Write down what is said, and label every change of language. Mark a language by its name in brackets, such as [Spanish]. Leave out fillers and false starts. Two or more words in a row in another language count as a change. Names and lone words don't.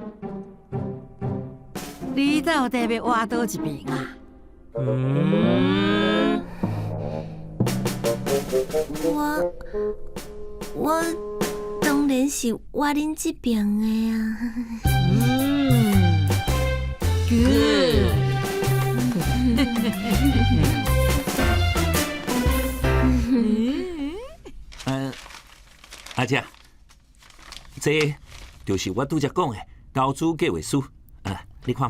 [Min Nan Chinese] 你到底要挖倒一边啊？我当然是挖恁这边的啊。 [English] good。 [Min Nan Chinese] 阿姐，这就是我拄则讲的投资计划书，你看觅。